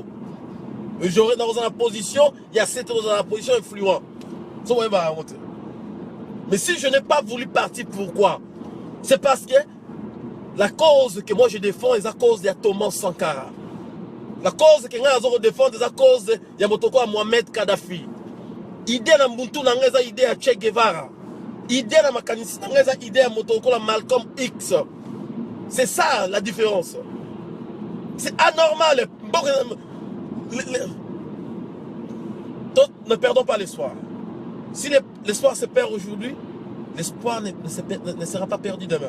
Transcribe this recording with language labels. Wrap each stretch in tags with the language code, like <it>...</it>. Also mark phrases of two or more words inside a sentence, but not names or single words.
<fr>Et j'aurai dans la position, il y a 7 autres dans la position influente. Mais si je n'ai pas voulu partir, pourquoi? C'est parce que La cause que moi je défends est la cause de Thomas Sankara. La cause que je défends est la cause de Motoko Mohamed Kadhafi.</fr> <ln>Idée na Mbuntu na ngeza</ln> <fr>idée à Che Guevara.</fr> <ln>Idée na makanisi na ngeza</ln> <fr>idée à Motoko la Malcolm X. C'est ça la différence. C'est anormal. Ne perdons pas l'espoir. Si l'espoir se perd aujourd'hui, l'espoir ne sera pas perdu demain.</fr>